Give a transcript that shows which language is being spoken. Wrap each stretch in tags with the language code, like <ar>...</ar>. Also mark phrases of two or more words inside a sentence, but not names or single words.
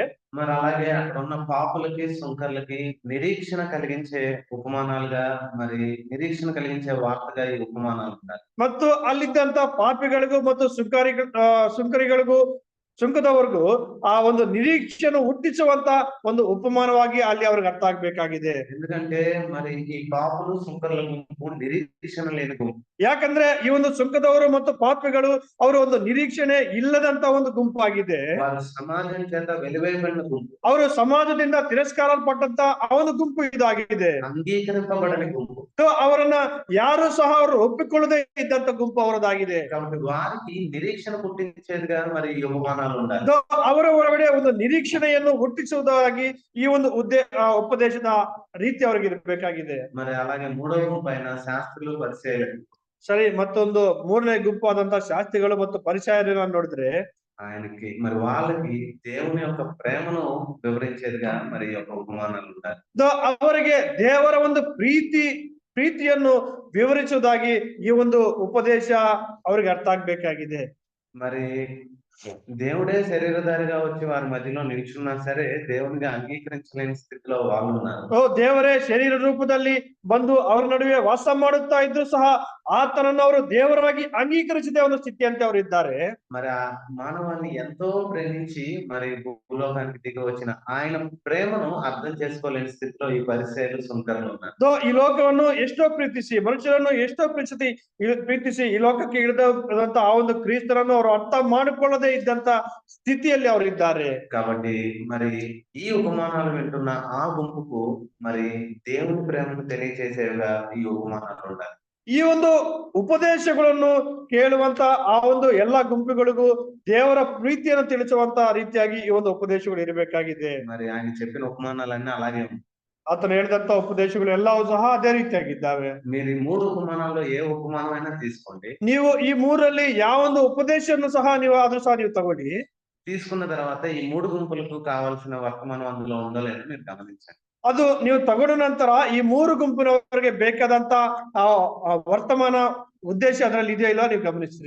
<te>మరి అలాగే అక్కడ ఉన్న పాపులకి, సుంకర్లకి నిరీక్షణ కలిగించే ఉపమానాలుగా మరి నిరీక్షణ కలిగించే వార్తగా ఈ ఉపమానాలు ఉండాలి.</te> <kn>ಮತ್ತು ಅಲ್ಲಿದ್ದಂತ ಪಾಪಿಗಳಿಗೂ ಮತ್ತು ಸುಂಕರಿಗಳಿಗೂ ಸುಂಕದವರೆಗೂ ಆ ಒಂದು ನಿರೀಕ್ಷೆಯನ್ನು ಹುಟ್ಟಿಸುವಂತ ಒಂದು ಉಪಮಾನವಾಗಿ ಅಲ್ಲಿ ಅವ್ರಿಗೆ ಅರ್ಥ ಆಗ್ಬೇಕಾಗಿದೆ.</kn> <te>ఎందుకంటే మరి ఈ పాపులు, సుంకర్ల గుంపు నిరీక్షణ లేని గుంపు.</te> <kn>ಯಾಕಂದ್ರೆ ಈ ಒಂದು ಸುಂಕದವರು ಮತ್ತು ಪಾಪಿಗಳು ಅವರ ಒಂದು ನಿರೀಕ್ಷಣೆ ಇಲ್ಲದಂತ ಒಂದು ಗುಂಪಾಗಿದೆ.</kn> <te>వారు సమాజం చేత వెలివేయబడిన గుంపు.</te> <kn>ಅವರು ಸಮಾಜದಿಂದ ತಿರಸ್ಕಾರಲ್ಪಟ್ಟಂತ ಆ ಒಂದು ಗುಂಪು ಇದಾಗಿದೆ.</kn> <te>అంగీకరింపబడని గుంపు.</te> <kn>ಅವರನ್ನ ಯಾರು ಸಹ ಅವರು ಒಪ್ಪಿಕೊಳ್ಳದೆ ಇದ್ದಂತ ಗುಂಪು ಅವರದಾಗಿದೆ.</kn> <te>కాబట్టి వారికి నిరీక్షణ పుట్టించేదిగా మరి ఈ ఉపమానాలు ఉండాలి.</te> <kn>ಅವರ ಒಳಗಡೆ ಒಂದು ನಿರೀಕ್ಷಣೆಯನ್ನು ಹುಟ್ಟಿಸುವುದಾಗಿ ಈ ಒಂದು ಉಪದೇಶದ ರೀತಿ ಅವರಿಗೆ ಇರಬೇಕಾಗಿದೆ.</kn> <te>మరి అలాగే 3వ గుంపు అయిన శాస్త్రులు, పరిసయ్యులు.</te> <kn>ಸರಿ, ಮತ್ತೊಂದು 3ನೇ ಗುಂಪು ಆದಂತ ಶಾಸ್ತ್ರಿಗಳು ಮತ್ತು ಪರಿಸಯರನ್ನು ನೋಡಿದ್ರೆ</kn> <te>ఆయనకి మరి వాళ్ళకి దేవుని యొక్క ప్రేమను వివరించేదిగా మరి యొక్క ఉపమానాలు ఉండాలి.</te> <kn>ಅವರಿಗೆ ದೇವರ ಒಂದು ಪ್ರೀತಿಯನ್ನು ವಿವರಿಸುವುದಾಗಿ ಈ ಒಂದು ಉಪದೇಶ ಅವರಿಗೆ ಅರ್ಥ ಆಗ್ಬೇಕಾಗಿದೆ.</kn> <te>మరి దేవుడే శరీరధారిగా వచ్చి వారి మధ్యలో నిల్చున్నా సరే దేవునిగా అంగీకరించలేని స్థితిలో వాళ్ళు ఉన్నారు.</te> <kn>ದೇವರೇ ಶರೀರ ರೂಪದಲ್ಲಿ ಬಂದು ಅವರ ನಡುವೆ ವಾಸ ಮಾಡುತ್ತಾ ಇದ್ರು ಸಹ ಆತನನ್ನು ಅವರು ದೇವರಾಗಿ ಅಂಗೀಕರಿಸಿದ ಒಂದು ಸ್ಥಿತಿಯಂತೆ ಅವರು ಇದ್ದಾರೆ.</kn> <te>మరి ఆ మానవాన్ని ఎంతో ప్రేమించి మరి భూలోకానికి దిగి వచ్చిన ఆయన ప్రేమను అర్థం చేసుకోలేని స్థితిలో ఈ పరిసయ్యులు సుంకరులు ఉన్నారు.</te> <kn>ಈ ಲೋಕವನ್ನು ಎಷ್ಟೋ ಪ್ರೀತಿಸಿ, ಮನುಷ್ಯರನ್ನು ಎಷ್ಟೋ ಪ್ರೀತಿಸಿ ಈ ಲೋಕಕ್ಕೆ ಇಳಿದಂತ ಆ ಒಂದು ಕ್ರಿಸ್ತರನ್ನು ಅವರು ಅರ್ಥ ಮಾಡಿಕೊಳ್ಳದೆ ಇದ್ದಂತ ಸ್ಥಿತಿಯಲ್ಲಿ ಅವರು ಇದ್ದಾರೆ.</kn> <te>కాబట్టి మరి ఈ ఉపమానాలు వింటున్న ఆ గుంపుకు మరి దేవుని ప్రేమను తెలియజేసేవిగా ఈ ఉపమానాలు ఉండాలి.</te> <kn>ಈ ಒಂದು ಉಪದೇಶಗಳನ್ನು ಕೇಳುವಂತ ಆ ಒಂದು ಎಲ್ಲಾ ಗುಂಪುಗಳಿಗೂ ದೇವರ ಪ್ರೀತಿಯನ್ನು ತಿಳಿಸುವಂತ ರೀತಿಯಾಗಿ ಈ ಒಂದು ಉಪದೇಶಗಳು ಇರಬೇಕಾಗಿದೆ.</kn> <te>మరి ఆయన చెప్పిన ఉపమానాలన్నీ అలాగే ఉన్నాయి.</te> <kn>ಆತನು ಹೇಳಿದಂತ ಉಪದೇಶಗಳು ಎಲ್ಲವೂ ಸಹ ಅದೇ ರೀತಿಯಾಗಿದ್ದಾವೆ.</kn> <te>మీరు ఈ 3 ఉపమానాల్లో ఏ ఉపమానమైనా తీసుకోండి.</te> <kn>ನೀವು ಈ ಮೂರಲ್ಲಿ ಯಾವ ಒಂದು ಉಪದೇಶವನ್ನು ಸಹ ನೀವು ತಗೊಳ್ಳಿ.</kn> <te>తీసుకున్న తర్వాత ఈ 3 గుంపులకు కావాల్సిన వర్తమానం అందులో ఉందో లేదో మీరు గమనించండి.</te> <kn>ಅದು ನೀವು ತಗೊಂಡ ನಂತರ ಈ 3 ಗುಂಪಿನವರಿಗೆ ಬೇಕಾದಂತ ಆ ವರ್ತಮಾನ ಉದ್ದೇಶ ಅದರಲ್ಲಿ ಇದೆಯೋ ಇಲ್ಲೋ ನೀವು ಗಮನಿಸ್ರಿ.</kn>